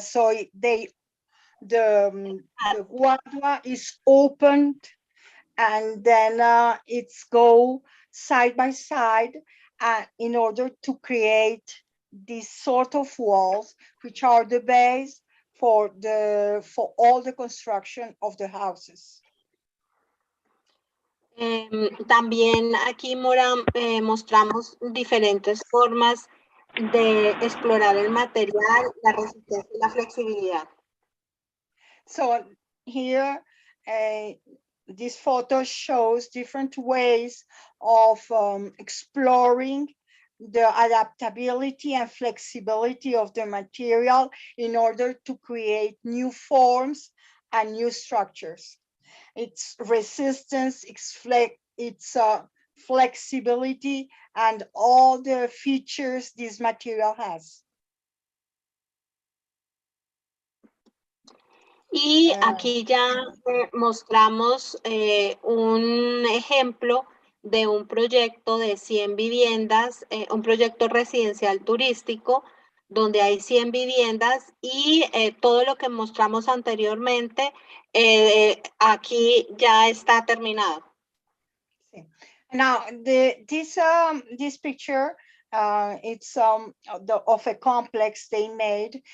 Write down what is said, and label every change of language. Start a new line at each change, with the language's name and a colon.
English: So the guadua is opened and then it's go side by side in order to create these sort of walls, which are the base for all the construction of the houses.
Spanish: También aquí mostramos diferentes formas de explorar el material, la resistencia y la flexibilidad.
English: So here, this photo shows different ways of exploring the adaptability and flexibility of the material in order to create new forms and new structures. Its resistance, its flexibility, and all the features this material has.
Spanish: Y aquí ya mostramos un ejemplo de un proyecto de 100 viviendas, un proyecto residencial turístico donde hay 100 viviendas y todo lo que mostramos anteriormente aquí ya está terminado.
English: Now, this picture, it's of a complex they made.